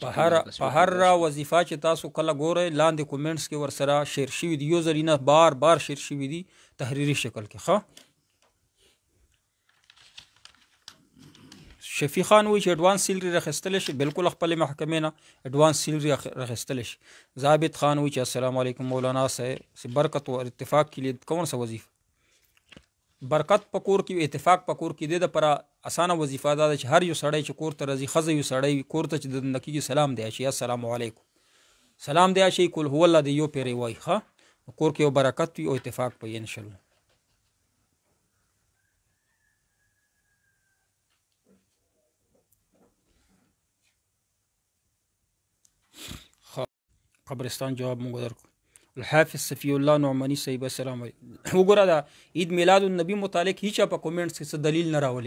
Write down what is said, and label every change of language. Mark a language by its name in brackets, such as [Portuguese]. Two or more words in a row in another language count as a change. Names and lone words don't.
[Pashto] په هر وظیفه چې تاسو کله ګورئ لاندې کومنټس کې ورسره شیر شوي دي یو ځل نه بار بار شیر شوي دي تحریري شکل کې ښه شفیع خان وی چې [English] advance salary [Pashto] راخستل شي بالکل خپل محکمې نه [English] advance salary [Pashto] راخستل شي ضابط خان وی چې [Arabic] السلام علیکم [Urdu] مولانا سے برکت و اتفاق کے لیے کون سا وظیفہ [Pashto] برکت پکور کی اتفاق پکور کی دې د پر اسانه وظیفه ده چې هر یو سړی چې کور ته راځي خزه یو سړی کور ته چې د نکیږي سلام دی شي [Arabic] السلام علیکم [Pashto] سلام دی شي کول هو الله دی یو پیری وای ښه کور کې یو برکت وي او اتفاق پي [Arabic] ان شاء الله [Pashto] قبرستان جواب مونږ درکو الحافظ صفی الله نعمانی صاحب [Arabic] السلام علیکم [Pashto] وګوره دا عید میلاد النبی متعلق هیڅ په کومنټس کې څه دلیل نه راولي